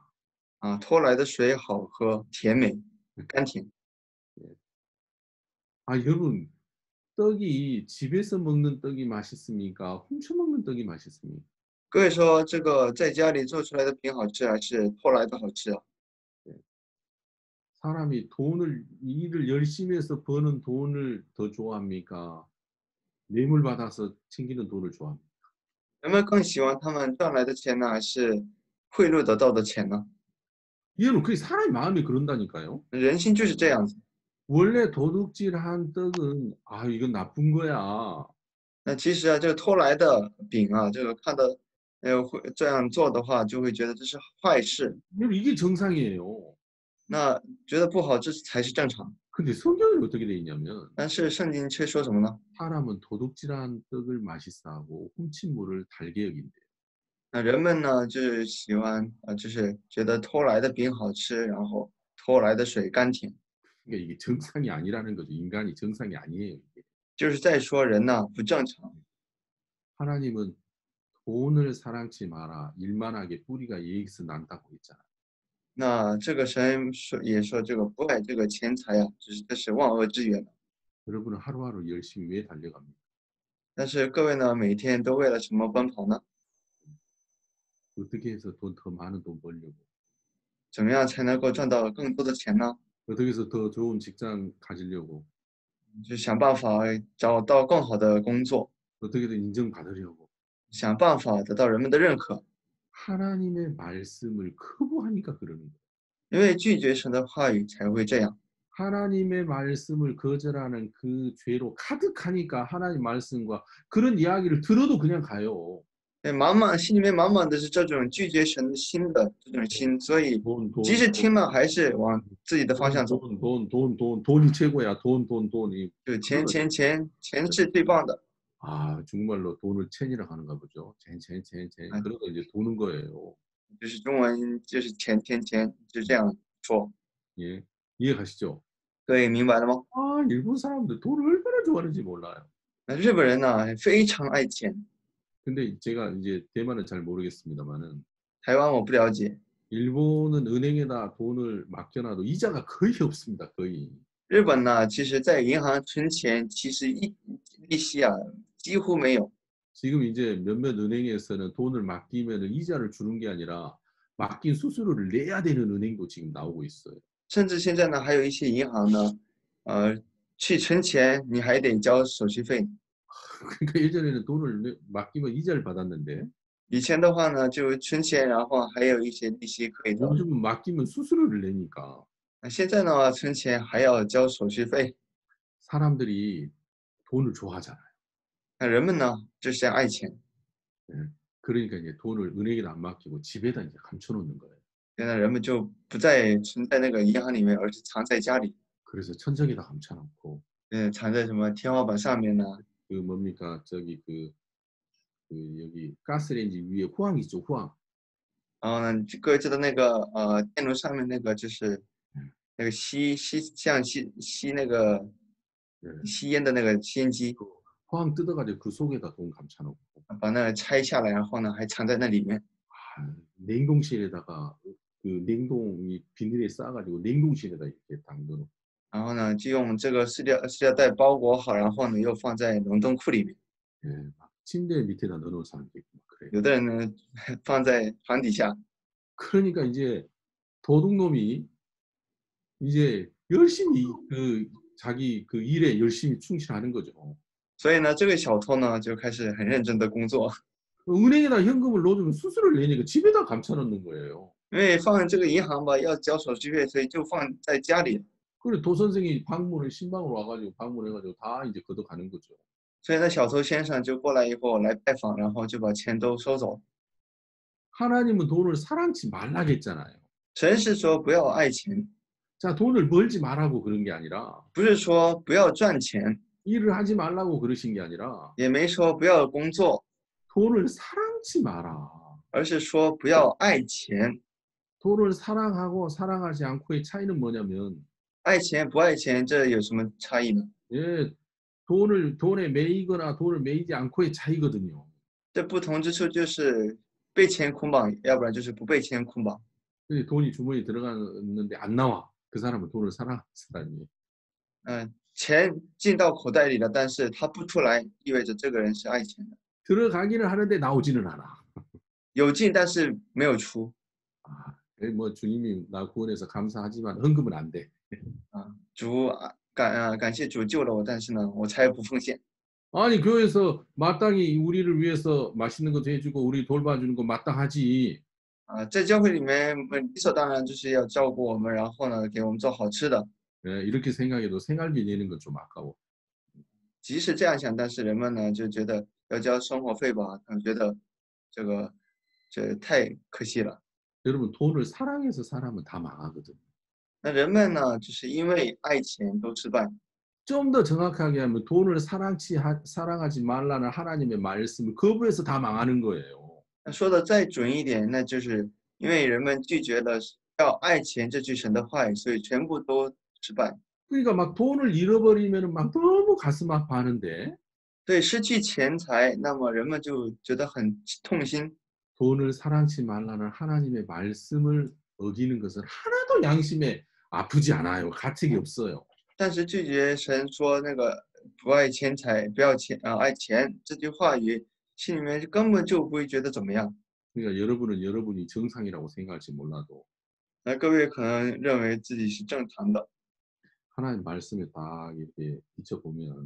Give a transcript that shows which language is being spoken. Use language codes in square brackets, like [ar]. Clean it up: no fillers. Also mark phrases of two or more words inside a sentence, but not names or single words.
[zh] 偷来的水好喝，甜美，甘甜。 [ko] 여러분 떡이 집에서 먹는 떡이 맛있습니까? 훔쳐 먹는 떡이 맛있습니까? [zh] 各位说这个在家里做出来的饼好吃，还是偷来的好吃啊？ [ko] 사람이 돈을 일을 열심히 해서 버는 돈을 더 좋아합니까? 뇌물 받아서 챙기는 돈을 좋아합니까? [zh] 人们更喜欢他们赚来的钱呢，还是贿赂得到的钱呢？ [ko] 여러분 그게 사람의 마음이 그런다니까요. [zh] 人心就是这样子。 [ko] 원래 도둑질한 떡은 이건 나쁜 거야. [zh] 那其实这个偷来的饼这个看到会这样做的话，就会觉得这是坏事， [ko] 여러분 이게 정상이에요. [zh] 那觉得不好，这才是正常。 [ko] 근데 성경이 어떻게 돼 있냐면 [zh] 但是圣经却说什么呢？ [ko] 사람은 도둑질한 떡을 맛있어하고 훔친 물을 달게 여긴대요. [zh] 那人们呢，就是喜欢就是觉得偷来的饼好吃，然后偷来的水甘甜， [ko] 그러니까 이게 정상이 아니라는 거죠. 인간이 정상이 아니에요. 이게. [zh] 就是在说人呢不正常。 [ko] 하나님은 돈을 사랑치 마라. 일만하게 뿌리가 예익에서 난다고 했잖아요. [zh] 那这个神也说这个不爱这个钱财这是万恶之源。 [ko] 여러분은 하루하루 열심히 왜 달려갑니까? [zh] 但是各位呢，每天都为了什么奔跑呢？ [ko] 어떻게 해서 더 많은 돈 벌려고? [zh] 怎么样才能够赚到更多的钱呢？ [ko] 어떻게 해서 더 좋은 직장 가지려고? [zh] 就想办法找到更好的工作， [ko] 어떻게든 인정받으려고? [zh] 想办法得到人们的认可。 [ko] 하나님의 말씀을 거부하니까 그러는 거예요. [zh] 因为拒绝神的话语才会这样。 [ko] 하나님의 말씀을 거절하는 그 죄로 가득하니까 하나님 말씀과 그런 이야기를 들어도 그냥 가요. [zh] 心里面满满的是这种拒绝神的心的这种心，所以 [ko] 돈, [zh] 即使听了，还是往自己的方向走。 [ko] 돈이 최고야. 돈이. [zh] 就钱是最棒的。 [ko] 정말로 돈을 첸이라고 하는가 보죠. 첸. 그러다 이제 도는 거예요. [zh] 就是中文就是钱，就这样说。 [ko] 예, 이해 가시죠? [zh] 各位明白了吗？ [ko] 일본 사람들 돈을 얼마나 좋아하는지 몰라요. [zh] 那日本人呢非常爱钱， [ko] 근데 제가 이제 대만은 잘 모르겠습니다만은 [zh] 台湾我不了解， [ko] 일본은 은행에다 돈을 맡겨놔도 이자가 거의 없습니다. 거의. [zh] 日本呢其实在银行存钱，其实利息几乎没有。 [ko] 지금 이제 몇몇 은행에서는 돈을 맡기면 이자를 주는 게 아니라 맡긴 수수료를 내야 되는 은행도 지금 나오고 있어요. [zh] 甚至现在呢，还有一些银行呢，去存钱你还得交手续费。 [ko] 그러니까 예전에는 돈을 맡기면 이자를 받았는데 [zh] 以前的话呢，就存钱，然后还有一些利息可以交。 [ko] 요즘은 맡기면 수수료를 내니까 [zh] 现在呢，存钱还要交手续费。 [ko] 사람들이 돈을 좋아하잖아요. [zh] 那人们呢，就是爱钱， [ko] 그러니까 이제 돈을 은행에다 안 맡기고 집에다 이제 감춰놓는 거예요. [zh] 现在人们就不再存在那个银行里面，而是藏在家里， [ko] 그래서 천장에다 감춰놓고 [zh] 藏在什么天花板上面呢？ [ko] 그 뭡니까 저기 그 여기 가스레인지 위에 후황 있죠 후황. [zh] 然后呢，各位知道那个电炉上面那个就是那个像吸那个 [ko] 네. [zh] 吸烟的那个吸烟机， [ko] 후황 뜯어가지고 그 속에다 돈 감춰놓고 [zh] 把那个拆下来，然后呢还藏在那里面。 [ko] 냉동실에다가 그 냉동이 비닐에 싸가지고 냉동실에다 이렇게 딱 넣어놓고 [zh] 然后呢，就用这个塑料袋包裹好，然后呢又放在冷冻库里面。 [ko] 막 침대 밑에다 넣어놓은 사람도 있고 막 그래요. [zh] 有的人呢放在床底下。 [ko] 그러니까 이제 도둑놈이 이제 열심히 그 자기 그 일에 열심히 충실하는 거죠. [zh] 所以呢，这个小偷呢就开始很认真的工作， [ko] 은행에다 현금을 넣어주면 수수료를 내니까 집에다 감춰놓는 거예요. [zh] 因为放这个银行吧要交手续费，所以就放在家里。 [ko] 그래 도 선생이 방문을 신방으로 와가지고 방문해가지고 다 이제 걷어가는 거죠. [zh] 所以那小偷先生就过来以后来拜访，然后就把钱都收走。 [ko] 하나님은 돈을 사랑치 말라겠잖아요. [zh] 神是说不要爱钱， [ko] 자, 돈을 벌지 말라고 그런 게 아니라 [zh] 不是说不要赚钱， [ko] 일을 하지 말라고 그러신 게 아니라 [zh] 也没说不要工作， [ko] 돈을 사랑치 마라. [zh] 而是说不要爱钱。 [ko] 돈을 사랑하고 사랑하지 않고의 차이는 뭐냐면 [zh] 爱钱不爱钱，这有什么差异呢？ [ko] 예, 돈에 매이거나 돈을 매이지 않고의 차이거든요. [zh] 这不同之处就是被钱捆绑，要不然就是不被钱捆绑。 [ko] 근데 돈이 주머니에 들어갔는데 안 나와. 그 사람은 돈을 사랑하는 사람이에요. [zh] 钱进到口袋里了，但是他不出来，意味着这个人是爱钱的。 [ko] 들어가기는 하는데 나오지는 않아. [zh] 有进，但是没有出。 [ko] 아, 뭐 주님이 나 구원해서 감사하지만 헌금은 안 돼. [zh] 主感谢主救了我，但是呢，我才不奉献。 [ko] 아니 교회에서 마땅히 우리를 위해서 맛있는 것도 해주고 우리 돌봐주는 거 마땅하지. [zh] 在教会里面，理所当然就是要照顾我们，然后呢，给我们做好吃的。 [ko] 예, 이렇게 생각해도 생활비 내는 건 좀 아까워. [zh] 即使这样想，但是人们呢就觉得要交生活费吧，觉得这太可惜了。 [ko] 여러분 돈을 사랑해서 살아면 다 망하거든. [zh] 那人们呢，就是因为爱钱都失败。 [ko] 좀 더 정확하게 하면 돈을 사랑하지 말라는 하나님의 말씀을 거부해서 다 망하는 거예요. [zh] 那说的再准一点，那就是因为人们拒绝了要爱钱这句神的话语，所以全部都失败。 [ko] 그러니까 막 돈을 잃어버리면 막 너무 가슴 아파하는데 [zh] 对，失去钱财，那么人们就觉得很痛心。 [ko] 돈을 사랑치 말라는 하나님의 말씀을 어기는 것은 하나도 양심에 아프지 않아요. 가책이 없어요. [zh] 但是拒绝神说那个不爱钱财，不要钱爱钱这句话语，心里面根本就不会觉得怎么样。 [ko] 그러니까 여러분은 여러분이 정상이라고 생각할지 몰라도 [zh] 那各位可能认为自己是正常的， [ko] 하나님 말씀에 딱 이렇게 비춰보면